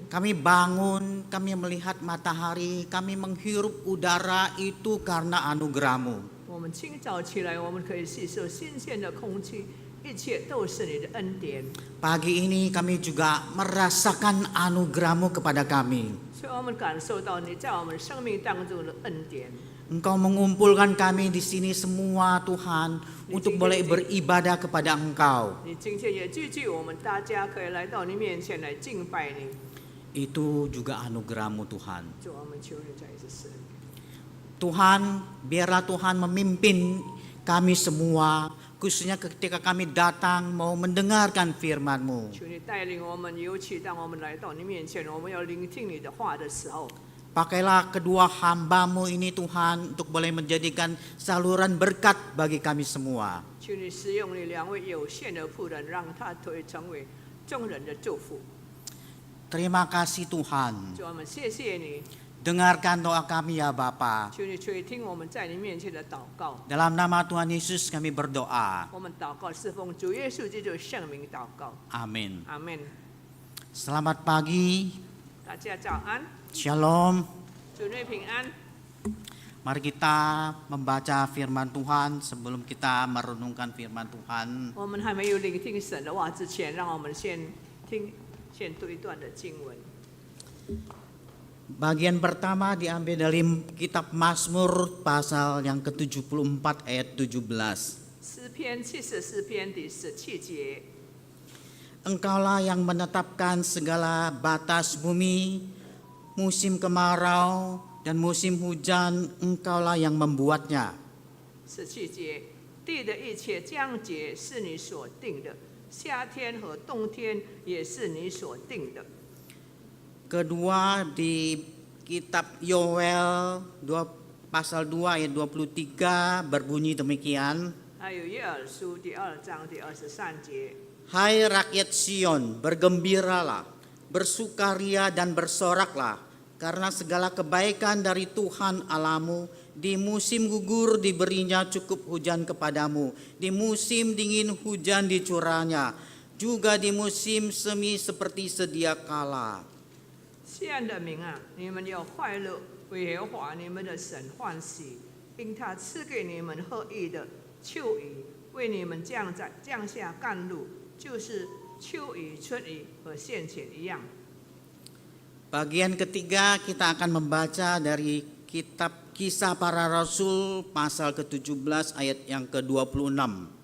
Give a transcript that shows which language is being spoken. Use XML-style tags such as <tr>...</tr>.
<id>Kami bangun, kami melihat matahari, kami menghirup udara itu karena anugerah-Mu.</id> <zh>我们清早起来，我们可以吸收新鲜的空气，一切都是你的恩典。</zh> <id>Pagi ini kami juga merasakan anugerah-Mu kepada kami.</id> <zh>所以我们感受到你在我们生命当中的恩典。</zh> <id>Engkau mengumpulkan kami di sini semua Tuhan untuk boleh beribadah kepada Engkau.</id> <zh>你今天也聚集我们大家，可以来到你面前来敬拜你。</zh> <id>Itu juga anugerah-Mu Tuhan.</id> <zh>主，我们求你再一次施恩。</zh> <id>Tuhan, biarlah Tuhan memimpin kami semua, khususnya ketika kami datang mau mendengarkan firman-Mu.</id> <zh>求你带领我们，尤其当我们来到你面前，我们要聆听你的话的时候，</zh> <id>Pakailah kedua hamba-Mu ini Tuhan untuk boleh menjadikan saluran berkat bagi kami semua.</id> <zh>求你使用你两位有限的仆人，让他可以成为众人的祝福。</zh> <id>Terima kasih Tuhan.</id> <zh>主，我们谢谢你，</zh> <id>Dengarkan doa kami ya Bapa.</id> <zh>求你垂听我们在你面前的祷告。</zh> <id>Dalam nama Tuhan Yesus kami berdoa.</id> <zh>我们祷告是奉主耶稣基督圣名祷告，</zh> <id>Amin.</id> <zh>阿门。</zh> <id>Selamat pagi.</id> <zh>大家早安，</zh> <id>Shalom.</id> <zh>主内平安。</zh> <id>Mari kita membaca firman Tuhan sebelum kita merenungkan firman Tuhan.</id> <zh>我们还没有聆听神的话之前，让我们先读一段的经文。</zh> <id>Bagian pertama diambil dari kitab Mazmur pasal yang ke-74 ayat 17.</id> <zh>诗篇74篇第17节，</zh> <id>Engkaulah yang menetapkan segala batas bumi, musim kemarau dan musim hujan, Engkaulah yang membuatnya.</id> <zh>17节，地的一切降节是你所定的，夏天和冬天也是你所定的。</zh> <id>Kedua di kitab Yoel pasal 2 ayat 23 berbunyi demikian.</id> <zh>还有约珥书第2章第23节，</zh> <id>Hai rakyat Sion, bergembiralah, bersukaria dan bersoraklah, karena segala kebaikan dari Tuhan Allahmu, di musim gugur diberinya cukup hujan kepadamu, di musim dingin hujan dicurahnya, juga di musim semi seperti sedia kala.</id> <zh>西安的民啊，你们要快乐，为耶和华你们的神欢喜，因他赐给你们合意的秋雨，为你们降下甘露，就是秋雨、春雨和现前一样。</zh> <id>Bagian ketiga kita akan membaca dari kitab Kisah Para Rasul pasal ke-17 ayat yang ke-26.</id>